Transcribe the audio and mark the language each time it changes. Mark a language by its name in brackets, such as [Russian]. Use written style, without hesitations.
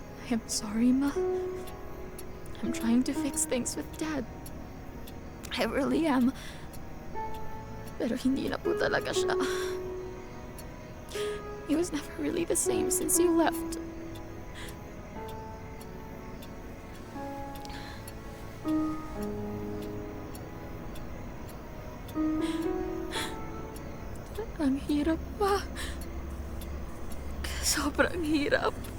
[English] I'm sorry, Ma. I'm trying to fix things with Dad. I really am. [Filipino] Pero hindi na po talaga siya. [English] He was never really the same since you left. [Filipino] Ang hirap pa. Sobrang Sobrang hirap.